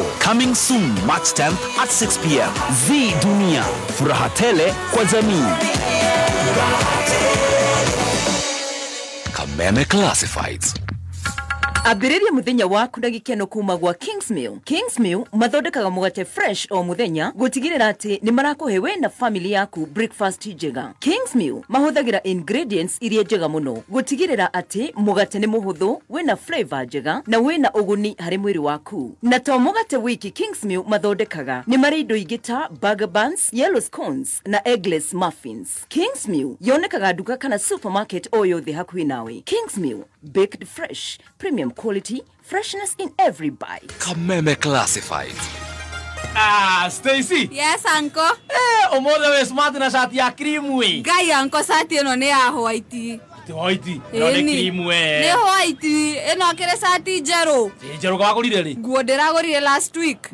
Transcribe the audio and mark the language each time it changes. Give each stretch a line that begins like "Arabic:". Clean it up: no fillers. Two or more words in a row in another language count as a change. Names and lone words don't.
English: Coming soon, March 10th at 6 p.m. Zidunia.
Swahili: Furaha tele kwa jamii.
English: Kameme Classifieds.
Kikuyu: Ambĩrĩria mũthenya waku na gĩkeno kuma gwa Kingsmill. Kingsmill mathondekaga mũgate fresh o mũthenya gũtigĩrĩra atĩ nĩ marakũhe we na family yaku breakfast njega. Kingsmill mahũthagĩra ingredients iria njega mũno gũtigĩrĩra atĩ mũgate nĩ mũhũthũ, wĩna flavor njega na wĩna ũguni harĩ mwĩrĩ waku. Na to mũgate wiki Kingsmill mathondekaga, nĩ marĩ indo ingĩ ta
English: burger buns, yellow scones
Kikuyu: na
English: eggless muffins.
Kikuyu: Kingsmill yonekaga nduka kana supermarket o yothe hakuhĩ nawe. Kingsmill,
English: baked fresh, premium quality, freshness in every bite. Kameme Classified. Stacy. Yes, uncle.
Kikuyu: Omothe we smart na shati ya cream we. Gai uncle shati eno ne ya white. White. No ne cream we. Ne white. Eno kere shati jero. Jero kwa gurire ri. Guo ndiragurire
English: last week.